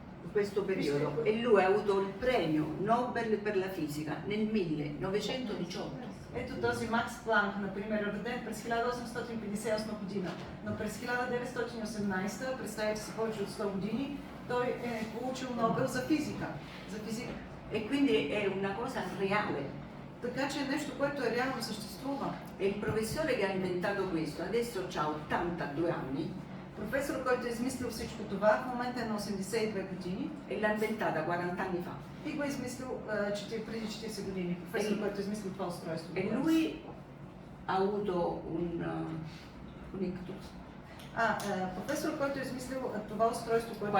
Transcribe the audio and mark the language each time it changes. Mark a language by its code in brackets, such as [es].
[it] questo periodo e lui ha avuto il premio Nobel per la fisica nel 1918. [bg] Ето този Макс Планк, например, е роден през 1858 година, но през 1918, представете си повече от 100 години, той е получил Нобел за физика. [it] E quindi è una cosa reale. [bg] Така че е нещо, което е реално съществува. [it] E il professore che ha inventato questo adesso ha 82 anni [bg] Професор, който е измислил всичко това, в момента е на 82 години [it] e l'ha inventata 40 anni fa. [bg] и го е измислил преди 40 години. Професор, който е измислил това устройство. [it] E lui ha avuto un ictus. [bg] Професор, който е измислил това устройство, което е